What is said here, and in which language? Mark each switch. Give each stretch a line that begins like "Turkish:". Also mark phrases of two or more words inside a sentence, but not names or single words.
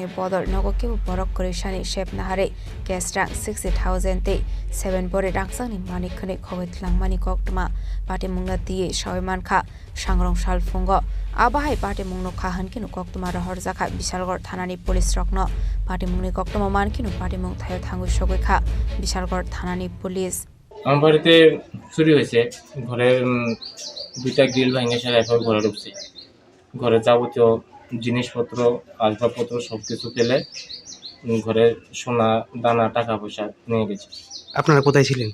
Kok Borok: बदल नगो केबो बरक करेशानि शेप नाहारे केस रां 60,000 ते 7 बरे रांसानि मानिखनि खगेत लांमानि कक्टमा पाटिमुंनो दियै सावैमानका सांग्रंसाल फुंगो आबाहाय पाटिमुंनो खाहानकिनो कक्टमा रहर जाखा बिशालगढ़ थानानि पुलिस रक्नो पाटिमुंनि कक्टमा मानकिनो पाटिमुं थायो थांगु सगैखा बिशालगढ़ थानानि पुलिस।
Bangla: আমার বাড়িতে চুরি হয়েছে, ঘরের 2টা গ্রিল ভেঙে এরপর ঘরে ঢুকছে, ঘরে যাবতীয় জিনিসপত্র আসবাবপত্র সবকিছু ফেলে ঘরে সোনা দানা টাকা পয়সা নিয়ে গেছে। আপনারা কোথায় ছিলেন?